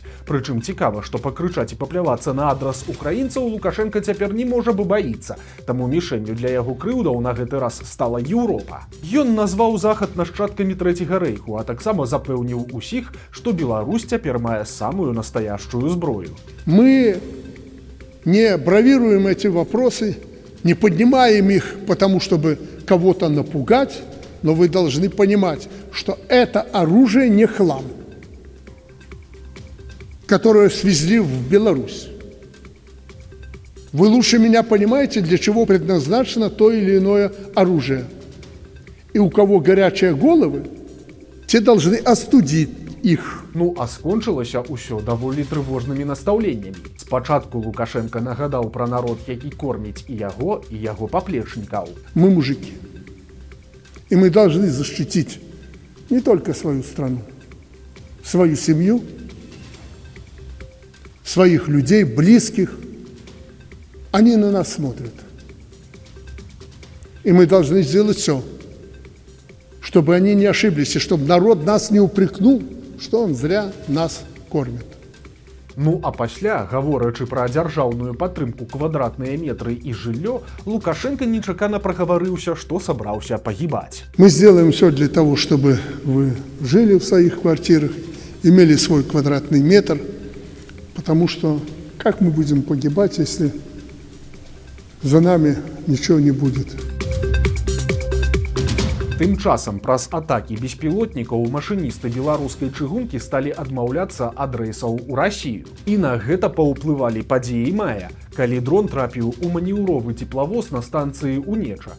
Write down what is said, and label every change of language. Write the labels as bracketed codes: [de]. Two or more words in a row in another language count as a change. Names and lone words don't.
[be] Прычым цікава, што пакрычаць і паплявацца на адрас украінцаў Лукашенко цяпер не можа, бо баіцца. Таму мішэнню для яго крыўдаў на гэты раз стала Еўропа. Ён назваў захад нашчадкамі Трэцяга рэйху, а таксама запэўніў усіх, што Беларусь цяпер мае [ru] самую настоящую [be] зброю. [ru] Мы не бравируем эти вопросы, не поднимаем их, потому чтобы кого-то напугать, но вы должны понимать, что это оружие не хлам, которое свезли в Беларусь. Вы лучше меня понимаете, для чего предназначено то или иное оружие. И у кого горячие головы, те должны остудить их. [be] Ну, а скончылася ўсё даволі трывожнымі настаўленнямі. Спачатку Лукашенко нагадаў пра народ, які корміць і яго паплечнікаў. [ru] Мы мужики. И мы должны защитить не только свою страну, свою семью, своих людей, близких. Они на нас смотрят. И мы должны сделать все, чтобы они не ошиблись, и чтобы народ нас не упрекнул, что он зря нас кормит. [be] Ну а пасля, гаворачы пра дзяржаўную падтрымку, квадратныя метры і жыллё, Лукашенко нечакана прагаварыўся, што сабраўся пагібаць. [ru] Мы сделаем все для того, чтобы вы жили в своих квартирах, имели свой квадратный метр, потому что как мы будем погибать, если за нами ничего не будет? [be] Тым часам праз атакі беспілотнікаў машыністы беларускай чыгункі сталі адмаўляцца ад рэйсаў у Расію. І на гэта паўплывалі падзеі мая, калі дрон трапіў у манеўровы цеплавоз на станцыі Унеча.